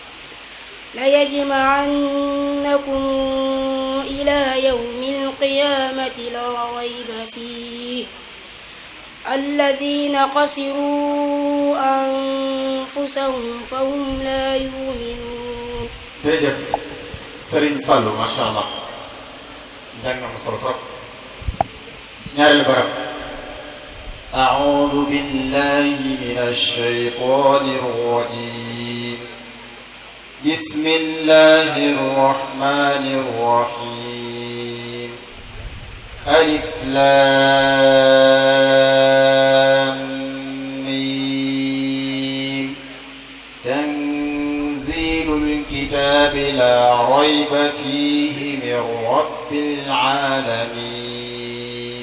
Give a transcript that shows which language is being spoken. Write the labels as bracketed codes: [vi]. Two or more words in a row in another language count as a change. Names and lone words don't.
[ar] ليجمعنكم إلى يوم القيامة لا ريب فيه الذين خسروا أنفسهم فهم لا يؤمنون. [wo] jërëjëf Serigne Fallou [ar] ما شاء الله [wo] jàng na solo trop ñaareelu barab. [ar] أعوذ بالله من الشيطان الرجيم بسم الله الرحمن الرحيم ألف لام ميم تنزيل الكتاب لا ريب فيه من رب العالمين.